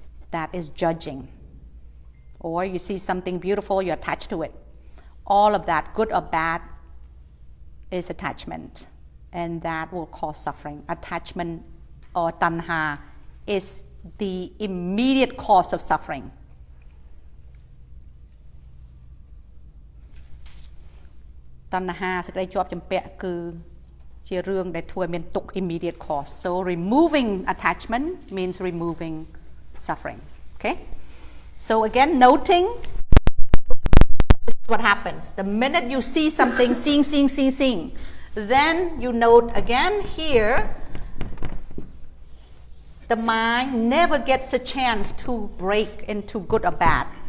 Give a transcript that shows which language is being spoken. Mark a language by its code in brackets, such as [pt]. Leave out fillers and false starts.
[en] That is judging. Or you see something beautiful, you attach to it. All of that, good or bad, is attachment. And that will cause suffering. Attachment or tanha is the immediate cause of suffering. [km] Tanha សេចក្តីជាប់ជំពាក់គឺជារឿងដែលធ្វើឲ្យមានទុក្ខ [en] immediate cause. So removing attachment means removing suffering. Okay? So again, noting is what happens. The minute you see something, seeing, then you note again here, the mind never gets a chance to break into good or bad.